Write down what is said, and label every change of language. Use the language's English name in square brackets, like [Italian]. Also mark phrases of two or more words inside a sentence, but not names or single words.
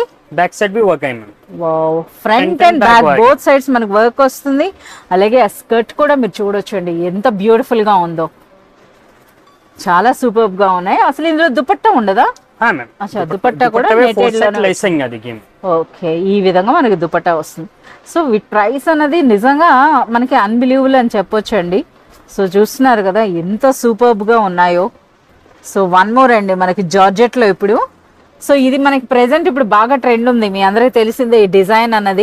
[English] back side [Hindi] भी वर्क है मैम। [Telugu] వావ్, [English] ఫ్రంట్ Front and అండ్ back బ్యాక్ work. both sides [Telugu] మనకి వర్క్ వస్తుంది. అలాగే ఆ స్కర్ట్ కూడా మీరు చూడొచ్చు అండి ఎంత బ్యూటిఫుల్ గా ఉందో. చాలా సూపర్ గా ఉన్నాయి. అసలు ఇందులో దుపట్టా ఉండదా? [Hindi] हाँ मैम, అచ్చా, [Telugu] దుపట్టా కూడా [Hindi] में 4 [Telugu] నెటెడ్ [Hindi] सेट [Telugu] లోనే. [Hindi] लेस आएंगे, देखिए। [Telugu] ఓకే, ఈ విధంగా మనకి దుపట్టా వస్తుంది. సో వీటి ప్రైస్ అనేది నిజంగా మనకి అన్బిలీవబుల్ అని చెప్పొచ్చు అండి. సో చూస్తున్నారు కదా ఎంత సూపర్బ్ గా ఉన్నాయో. సో [English] one more [Telugu] అండి మనకి జార్జెట్ లో ఇప్పుడు. సో ఇది మనకి ప్రెసెంట్ ఇప్పుడు బాగా ట్రెండ్ ఉంది, మీ అందరికీ తెలిసిందే ఈ డిజైన్ అన్నది.